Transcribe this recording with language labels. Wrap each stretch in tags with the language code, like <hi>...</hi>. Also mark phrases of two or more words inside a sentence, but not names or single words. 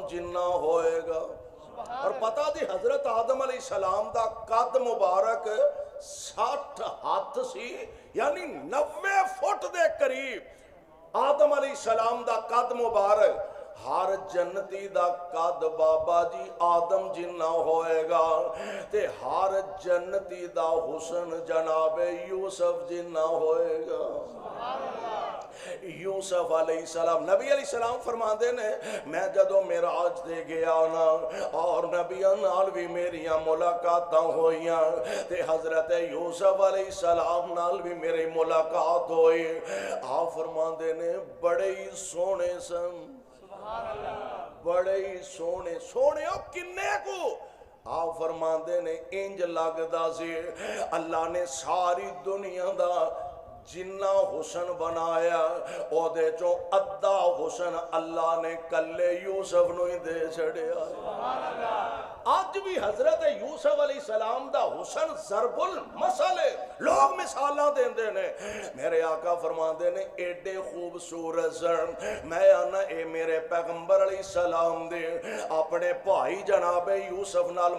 <pa>جنہ ہوئے گا اور پتہ دی حضرت آدم</pa> <ar>علیہ السلام</ar> <pa>دا قد مبارک 60 ہاتھ سی یعنی 90 فٹ دے قریب آدم</pa> <ar>علیہ السلام</ar> <pa>دا قد مبارک ہر جنتی دا قد بابا جی آدم جنہ ہوئے گا تے ہر جنتی دا حسن جناب یوسف جنہ ہوئے گا یوسف</pa> <ar>علیہ السلام</ar> <pa>نبی</pa> <ar>علیہ السلام</ar> <pa>فرما دے نے میں جدو معراج دے گیا نا اور نبیاں نال بھی میریاں ملاقاتاں ہوئیاں تے حضرت یوسف</pa> <ar>علیہ السلام</ar> <pa>نال بھی میری ملاقات ہوئی آپ فرما دے نے بڑے ہی سونے سن بڑے ہی سونے سونے اب کنے کو آپ فرماندے نے انج لگدا سی اللہ نے ساری دنیا دا جنہ حسن بنایا او دے چو ادھا حسن اللہ نے کلے یوسف نو ہی دے چھڑیا آج بھی حضرت یوسف</pa> <ar>علیہ السلام</ar> <pa>دا حسن ضرب المثل لوگ مثالاں دین دے نے میرے آقا فرما دے نے ایڈے خوبصورت سن میں آنا اے میرے پیغمبر</pa> <ar>علیہ السلام</ar> <pa>دے اپنے بھائی جناب یوسف نال</pa>